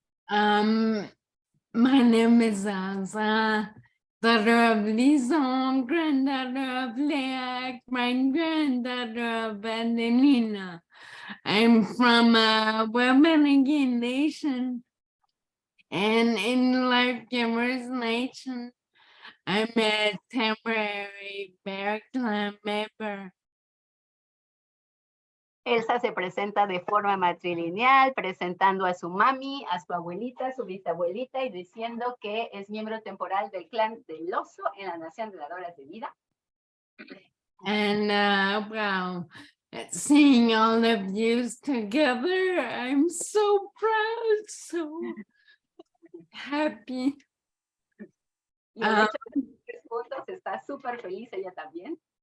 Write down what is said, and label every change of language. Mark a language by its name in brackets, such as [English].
[English] My name is Elsa, daughter of Lison, granddaughter of Leak, granddaughter of Valentina. I'm from Webenigan Nation, and in Lark Givers Nation, I'm a temporary bear clan member. [Spanish] Elsa se presenta de forma matrilineal, presentando a su mami, a su abuelita, su bisabuelita y diciendo que es miembro temporal del clan del oso en la Nación de Dadoras de Vida. [English] And wow, seeing all of you together, I'm so proud, so happy. [Spanish] Y el hecho de que juntos está súper feliz ella también.